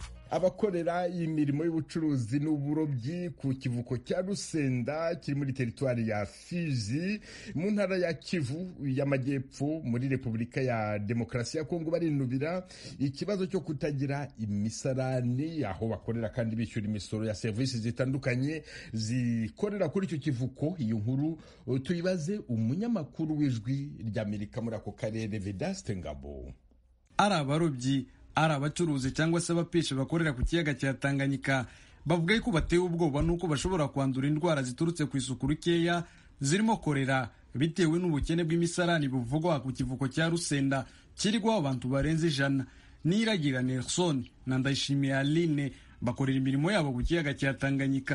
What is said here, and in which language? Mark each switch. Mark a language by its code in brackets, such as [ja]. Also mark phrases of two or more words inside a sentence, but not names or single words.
[rw] abakorera imirimo y'ubucuruzi n'uburobyi ku kivuko cya Rusenda kiri muri teritwari ya Fizi mu ntara ya Kivu y'Amajyepfo muri Repubulika ya Demokarasi ya Kongo barinubira ikibazo cyo kutagira imisarani aho bakorera kandi bishyura imisoro ya serivisi zitandukanye zikorera kuri icyo kivuko. Iyo nkuru tuyibaze umunyamakuru w'Ijwi ry'Amerika muri ako karere Vedaste Ngabo. Ari abarobyi, ari abacuruzi cyangwa se abapisha bakorera ku kiyaga cya Tanganyika bavuga ko batewe ubwoba nuko bashobora kwandura indwara ziturutse ku isuku rikeya zirimo korera bitewe n'ubukene bw'imisarani buvugwa ku kivuko cya Rusenda kirigwaho abantu barenze 100. Niragira Nelson na Ndayishimiye Aline bakorera imirimo yabo ku kiyaga cya Tanganyika.